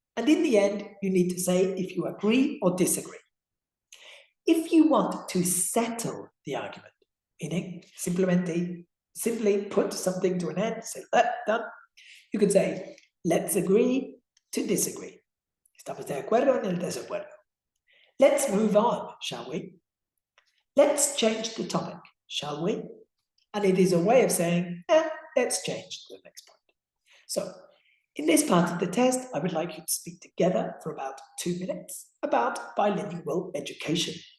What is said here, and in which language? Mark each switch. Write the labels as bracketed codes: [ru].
[en] And in the end, you need to say if you agree or disagree. If you want to settle the argument, meaning simply put something to an end, say, done, you could say, let's agree to disagree. [es] Estamos de acuerdo en el desacuerdo. [en] Let's move on, shall we? Let's change the topic, shall we? And it is a way of saying, let's change to the next point. So, in this part of the test, I would like you to speak together for about 2 minutes about bilingual education.